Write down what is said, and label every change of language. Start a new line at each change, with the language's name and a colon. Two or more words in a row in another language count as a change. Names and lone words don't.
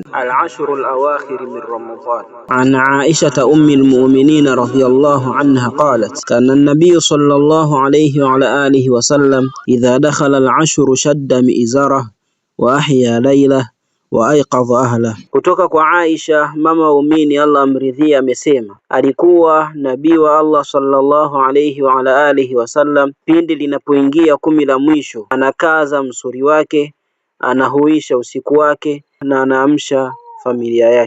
Arabic: العشر الأواخر من رمضان. عن عائشة أم المؤمنين رضي الله عنها قالت: كان النبي صلى الله عليه وعلى آله وسلم إذا دخل العشر شد مئزره وأحيا ليله وأيقظ أهله.
Swahili: Kutoka kwa Aisha mama umini Allah amridhia amesema, alikuwa nabii wa Allah
Arabic: صلى الله عليه وعلى آله وسلم,
Swahili: pindi linapoingia 10 la mwisho anakaza msuri wake, anahuisha usiku wake na anaamsha familia yake.